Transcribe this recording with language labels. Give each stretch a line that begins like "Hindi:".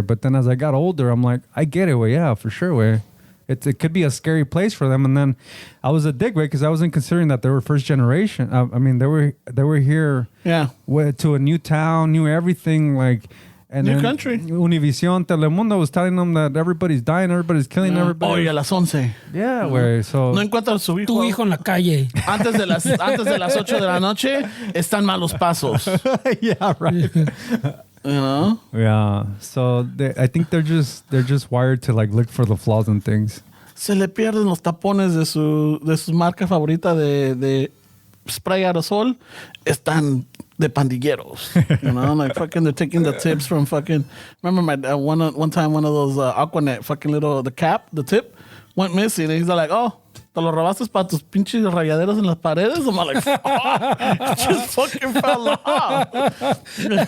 English: But then as I got older, I'm like, I get it. Way, yeah, for sure. Way, it could be a scary place for them. And then I was a dick way because I wasn't considering that they were first generation. I mean, they were here. Yeah. To a new town, new everything, like. And New then country. Univision, Telemundo was telling them that everybody's dying, everybody's killing Oh, everybody.
Spanish: y a las 11.
English: Yeah, güey. So
Spanish: No encuentran su hijo. Tu hijo en la calle. Antes de las 8 de la noche están malos pasos.
English: yeah, right. You know? Yeah. So I think they're just wired to like look for the flaws in things.
Spanish: Se le pierden los tapones de su marca favorita de spray aerosol. Están de pandilleros.
English: You know, like fucking they're taking the tips from fucking. Remember my one time one of those Aquanet fucking little the tip went missing and he's like, oh,
Spanish: te lo robaste para tus pinches rayaderos en las paredes.
English: I'm like, fuck, it just fucking fell off.